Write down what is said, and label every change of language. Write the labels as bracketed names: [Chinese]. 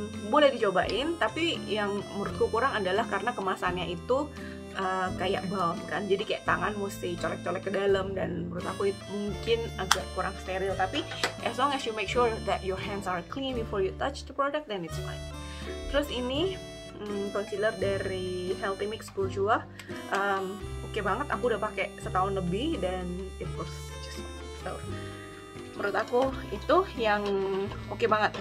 [Indonesian] Boleh dicobain, tapi yang menurutku kurang adalah karena kemasannya itu kayak balm kan, jadi kayak tangan mesti colek-colek ke dalam, dan menurut aku itu mungkin agak kurang steril. [English] Tapi as long as you make sure that your hands are clean before you touch the product, then it's fine. [Indonesian] Terus ini concealer dari Healthy Mix Bourjois, oke banget, aku udah pakai setahun lebih dan [English] it works just fine. [Indonesian] So, menurut aku itu yang oke banget.